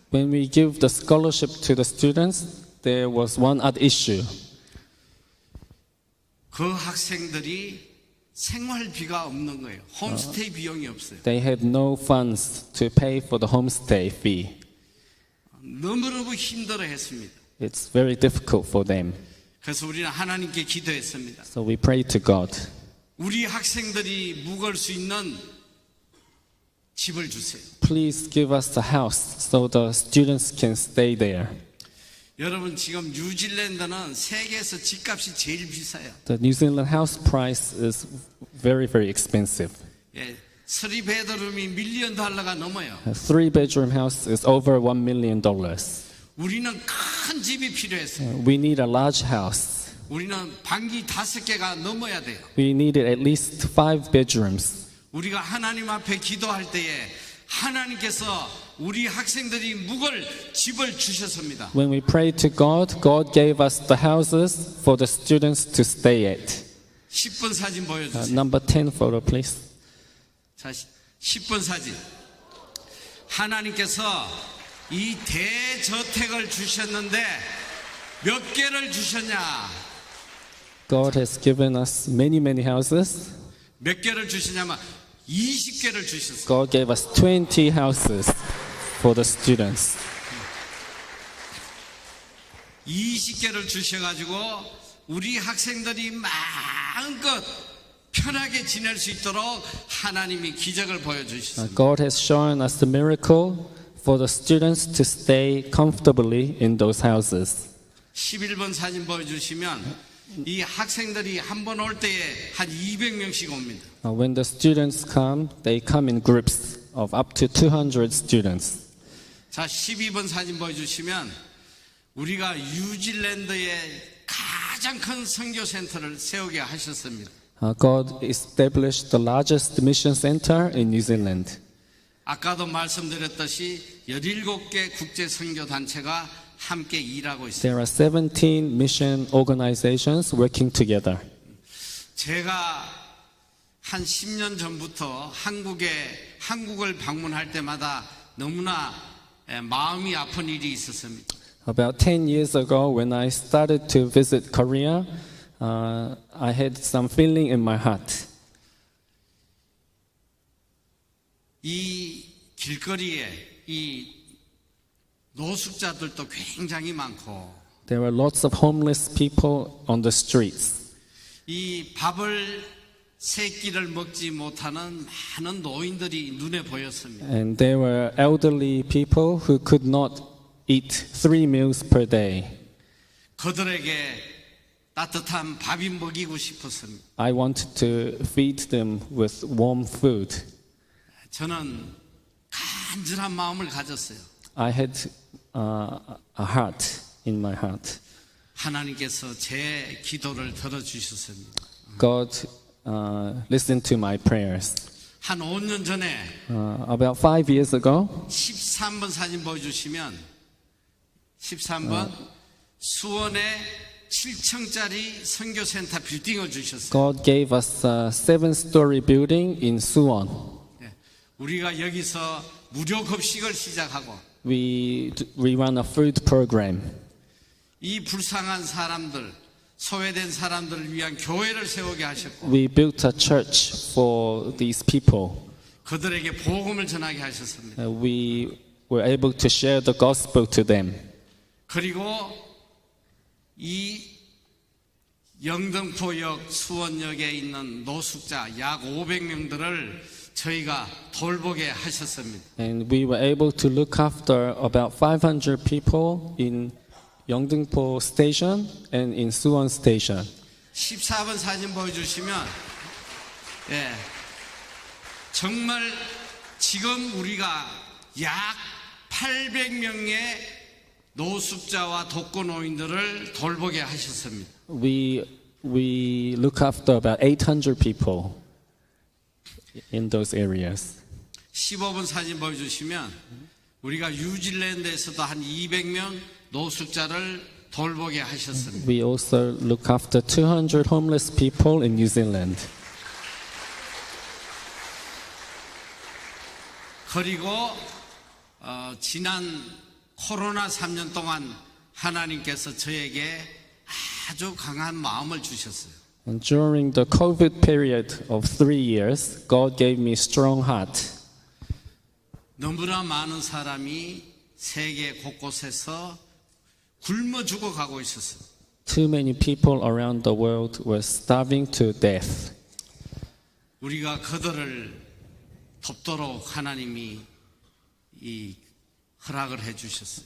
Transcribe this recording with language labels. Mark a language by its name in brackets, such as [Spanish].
[English] When we give the scholarship to the students, there was one other issue. [Korean] 그 학생들이 생활비가 없는 거예요. 홈스테이 비용이 없어요. [English] They had no funds to pay for the homestay fee. [Korean] 너무너무 힘들어했습니다. [English] It's very difficult for them. [Korean] 그래서 우리는 하나님께 기도했습니다. [English] So we prayed to God. [Korean] 우리 학생들이 묵을 수 있는 집을 주세요. [English] Please give us a house so the students can stay there. [Korean] 여러분 지금 뉴질랜드는 세계에서 집값이 제일 비싸요. [English] The New Zealand house price is very, very expensive. [Korean] 예, 3베드룸이 $1,000,000가 넘어요. [English] A 3-bedroom house is over $1 million. [Korean] 우리는 큰 집이 필요했어요. [English] We need a large house. [Korean] 우리는 방이 5개가 넘어야 돼요. [English] We needed at least 5 bedrooms. [Korean] 우리가 하나님 앞에 기도할 때에 하나님께서 우리 학생들이 묵을 집을 주셨습니다. [English] When we prayed to God, God gave us the houses for the students to stay at. [Korean] 10번 사진 보여주세요. [English] Number 10 photo, please. [Korean] 자, 10번 사진. 하나님께서 이 대저택을 주셨는데 몇 개를 주셨냐? [English] God has given us many, many houses. [Korean] 몇 개를 주시냐면 20개를 주셨어요. [English] God gave us 20 houses for the students. [Korean] 20개를 주셔가지고 우리 학생들이 마음껏 편하게 지낼 수 있도록 하나님이 기적을 보여주셨습니다. [English] God has shown us the miracle for the students to stay comfortably in those houses. [Korean] 11번 사진 보여주시면 이 학생들이 한 번 올 때에 한 200명씩 옵니다. [English] When the students come, they come in groups of up to 200 students. [Korean] 자, 12번 사진 보여주시면 우리가 뉴질랜드에 가장 큰 선교센터를 세우게 하셨습니다. [English] God established the largest mission center in New Zealand. [Korean] 아까도 말씀드렸듯이 17개 국제 선교 단체가 함께 일하고 있습니다. [English] There are 17 mission organizations working together. [Korean] 제가 한 10년 전부터 한국을 방문할 때마다 너무나 마음이 아픈 일이 있었습니다. [English] About 10 years ago, when I started to visit Korea, I had some feeling in my heart. [Korean] 이 길거리에 이 노숙자들도 굉장히 많고 [English] There were lots of homeless people on the streets. [Korean] 이 밥을 세 끼를 먹지 못하는 많은 노인들이 눈에 보였습니다. [English] And there were elderly people who could not eat 3 meals per day. [Korean] 그들에게 따뜻한 밥이 먹이고 싶었습니다. [English] I wanted to feed them with warm food. [Korean] 저는 간절한 마음을 가졌어요. [English] I had a heart in my heart. [Korean] 하나님께서 제 기도를 들어주셨습니다. [English] God listened to my prayers. [Korean] 한 5년 전에 [English] About 5 years ago, [Korean] 13번 사진 보여주시면 13번 수원에 7층짜리 선교센터 빌딩을 주셨어요. [English] God gave us a 7-story building in Suwon. [Korean] 우리가 여기서 무료 급식을 시작하고 [English] We run a food program. [Korean] 이 불쌍한 사람들, 소외된 사람들을 위한 교회를 세우게 하셨고 [English] We built a church for these people. [Korean] 그들에게 복음을 전하게 하셨습니다. [English] We were able to share the gospel to them. [Korean] 그리고 이 영등포역 수원역에 있는 노숙자 약 500명들을 저희가 돌보게 하셨습니다. [English] And we were able to look after about 500 people in Yeongdeungpo Station and in Suwon Station. [Korean] 14번 사진 보여주시면 정말 지금 우리가 약 800명의 노숙자와 독거노인들을 돌보게 하셨습니다. [English] We look after about 800 people in those areas. [Korean] 15번 사진 보여주시면 우리가 뉴질랜드에서도 한 200명 노숙자를 돌보게 하셨습니다. [English] We also look after 200 homeless people in New Zealand. [Korean] 그리고 지난 코로나 3년 동안 하나님께서 저에게 아주 강한 마음을 주셨어요. [English] And during the COVID period of 3 years, God gave me strong heart. [Korean] 너무나 많은 사람이 세계 곳곳에서 굶어 죽어가고 있었어요. [English] Too many people around the world were starving to death. [Korean] 우리가 그들을 돕도록 하나님이 허락을 해주셨어요.